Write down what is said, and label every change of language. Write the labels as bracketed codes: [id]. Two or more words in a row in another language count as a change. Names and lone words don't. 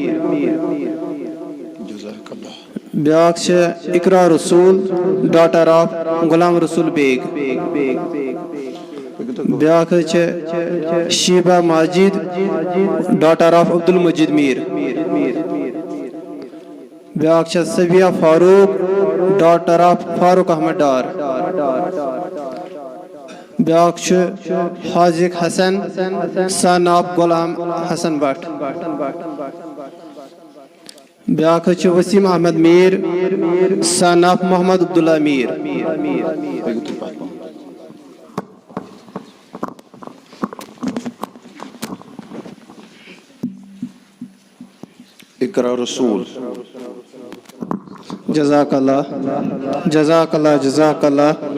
[ks] بیٛاکھ چھےٚ اقرا رسوٗل [en] daughter of [ks] غلام رسوٗل بیگ بیٛاکھ حظ چھےٚ شیبہ ماجد [en] daughter of [ks] عبدالمجیٖد میٖر بیٛاکھ چھےٚ صبیہ فاروق [en] daughter of [ks] Farooq Ahmed Dar. بیاکھ چھُ حاذق حسن [en] son of [ks] غلام حسن بٹ. بیاکھ چھُ وسیم احمد میر [en] son of [ks] محمد عبداللہ میر. اقرا رسول. [ar] جزاک اللہ جزاک اللہ جزاک اللہ.